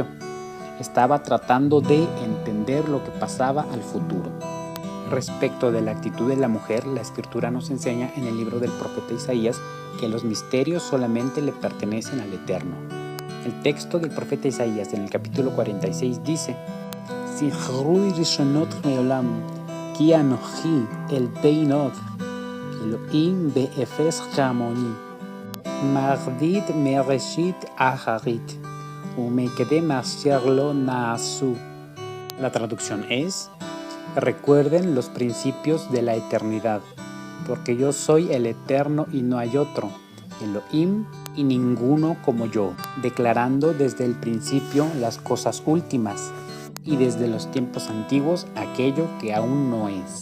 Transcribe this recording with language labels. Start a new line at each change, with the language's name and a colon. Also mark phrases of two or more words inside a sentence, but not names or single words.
Spanish: Estaba tratando de entender lo que pasaba al futuro. Respecto de la actitud de la mujer, la Escritura nos enseña en el libro del profeta Isaías que los misterios solamente le pertenecen al Eterno. El texto del profeta Isaías en el capítulo 46 dice,
Hebrew: זכרו ראשונות מעולם, כי אנכי אל ואין עוד, אלוהים ואפס כמוני, מגיד מראשית אחרית, ומקדם אשר לא נעשו.
Spanish: La traducción es, recuerden los principios de la eternidad, porque yo soy el Eterno y no hay otro, Elohim y ninguno como yo, declarando desde el principio las cosas últimas y desde los tiempos antiguos aquello que aún no es.